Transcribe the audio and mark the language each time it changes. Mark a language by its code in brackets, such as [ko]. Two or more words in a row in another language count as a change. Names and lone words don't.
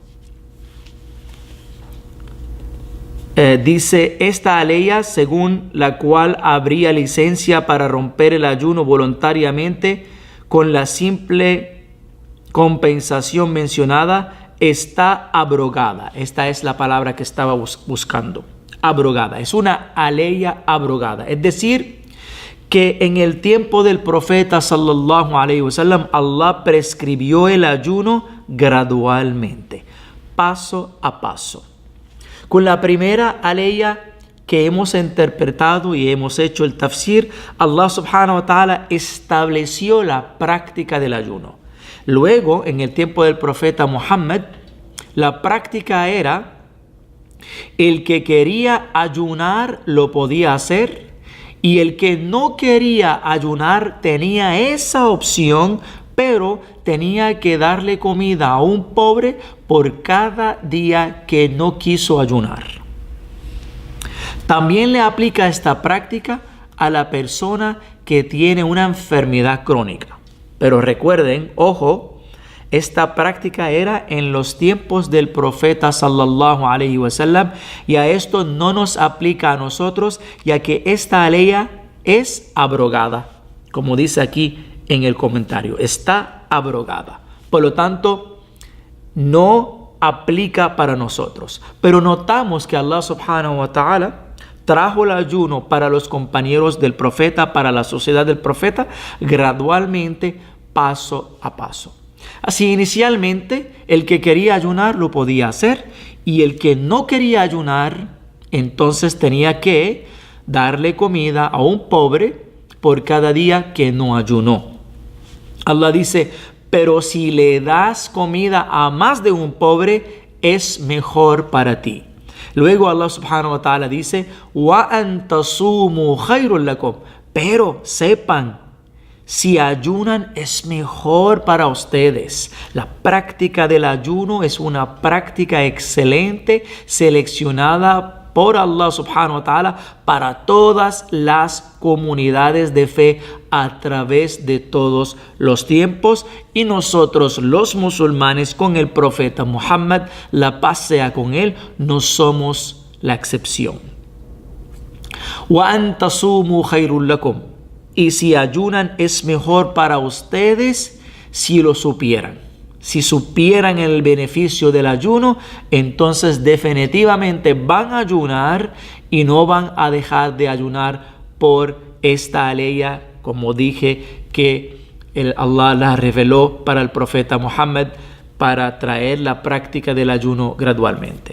[es] dice esta ley según la cual habría licencia para romper el ayuno voluntariamente con la simple compensación mencionada está abrogada. Esta es la palabra que estaba buscando. Abrogada. Es una ley abrogada. Es decir, que en el tiempo del profeta [ar] صلى الله عليه وسلم, [es] Allah prescribió el ayuno gradualmente, paso a paso. Con la primera aleya que hemos interpretado y hemos hecho el tafsir, [ar] الله سبحانه وتعالى [es] estableció la práctica del ayuno. Luego, en el tiempo del profeta Muhammad, la práctica era el que quería ayunar lo podía hacer y el que no quería ayunar tenía esa opción, pero tenía que darle comida a un pobre por cada día que no quiso ayunar. También le aplica esta práctica a la persona que tiene una enfermedad crónica. Pero recuerden, ojo, esta práctica era en los tiempos del profeta [ar] صلى الله عليه وسلم [es] y a esto no nos aplica a nosotros, ya que esta ley es abrogada, como dice aquí en el comentario, está abrogada. Por lo tanto, no aplica para nosotros. Pero notamos que [ar] الله سبحانه وتعالى [es] trajo el ayuno para los compañeros del profeta, para la sociedad del profeta, gradualmente, paso a paso. Así, inicialmente, el que quería ayunar lo podía hacer y el que no quería ayunar, entonces tenía que darle comida a un pobre por cada día que no ayunó. Allah dice, pero si le das comida a más de un pobre, es mejor para ti. Luego [ar] الله سبحانه وتعالى [es] dice, [ar] وأن تصوموا خير لكم. [es] Pero sepan, si ayunan es mejor para ustedes. La práctica del ayuno es una práctica excelente, seleccionada por [ar] الله سبحانه وتعالى [es] para todas las comunidades de fe a través de todos los tiempos. Y nosotros los musulmanes con el profeta Muhammad, la paz sea con él, no somos la excepción. [ar] وأن تصوموا خير لكم. [es] Y si ayunan es mejor para ustedes si lo supieran. Si supieran el beneficio del ayuno, entonces definitivamente van a ayunar y no van a dejar de ayunar por esta ley, como dije, que Allah la reveló para el profeta Muhammad para traer la práctica del ayuno gradualmente.